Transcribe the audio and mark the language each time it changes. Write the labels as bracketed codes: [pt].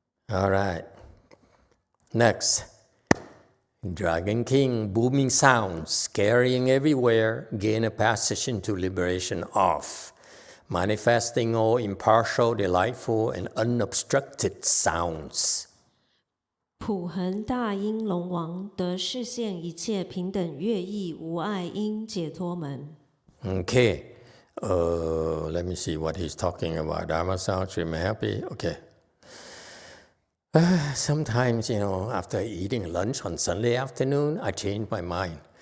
[en] All right. Next. Dragon King, booming sounds, scaring everywhere, gain a passage into liberation of, manifesting all impartial, delightful, and unobstructed sounds. [zh] 普恒大音龙王得示现一切平等乐意无碍音解脱门。 [en] Okay. Let me see what he's talking about. Dharma sounds, I'm happy. Okay. Sometimes, after eating lunch on Sunday afternoon, I change my mind.